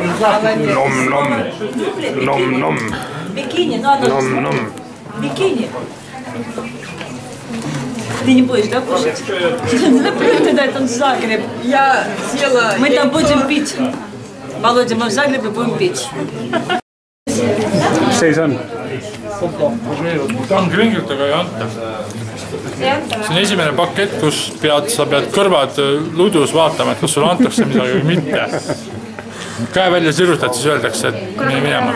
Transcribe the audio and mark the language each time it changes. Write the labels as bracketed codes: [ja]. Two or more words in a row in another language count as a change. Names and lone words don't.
[ru] Nom-nom. Бикини, ну оно же... Бикини. Ты не будешь, да, кушать? Заплюнь туда, это Загреб. Я съела... Мы там будем пить. Володя, мы в Загребе будем пить. [et] Mis seis on? Tangringitega ei anta. See on esimene pakett, kus sa pead kõrvad ludus vaatama, et kas sulle antakse midagi või mitte. Käe välja sirutad, siis öeldakse, et mine minema.